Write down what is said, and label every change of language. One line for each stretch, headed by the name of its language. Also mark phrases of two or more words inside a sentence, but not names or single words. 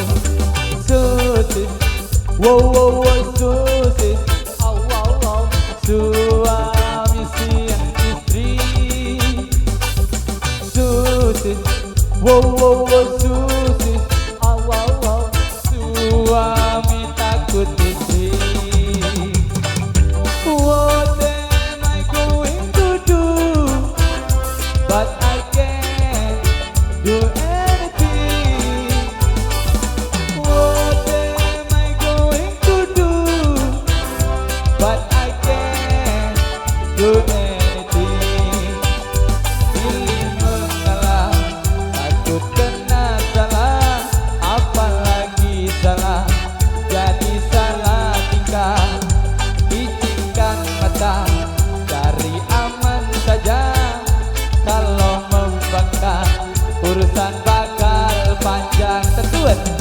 Indonesian: Susis, wow wow wow susis, au au au, suami siang istri. Susis, wow wow wow susis, au au au, suami takut istri.
English: What am I going to do? But I can't do anything. What am I going to do? But I can't do anything.
Indonesian: Pilih mengalah, takut kena salah, apalagi salah, jadi salah tingkah. Cari aman saja, kalau membangkang urusan bakal panjang tentuan.